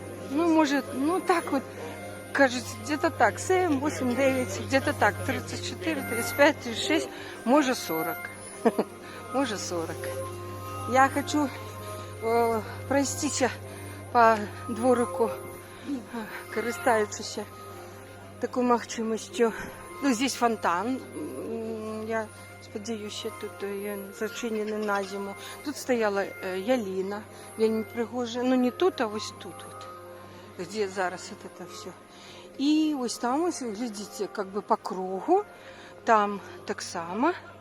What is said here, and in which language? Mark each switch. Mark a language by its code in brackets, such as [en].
[ru] Ну, может, ну так вот, кажется, где-то так, 7, 8, 9, где-то так, 34, 35, 36, может 40. Может 40. [uk] Я хочу пройтися по дворику, користуючися такою можливістю. [ru] Ну, здесь фонтан. [uk] Я сподіваюся, тут зачинений на зиму. Тут стояла ялина, вельми пригожа. Ну, не тут, а ось тут, вот, где зараз [ru] вот это все. [uk] І ось там, ось, [ru] глядите, как бы по кругу, [uk] там так само.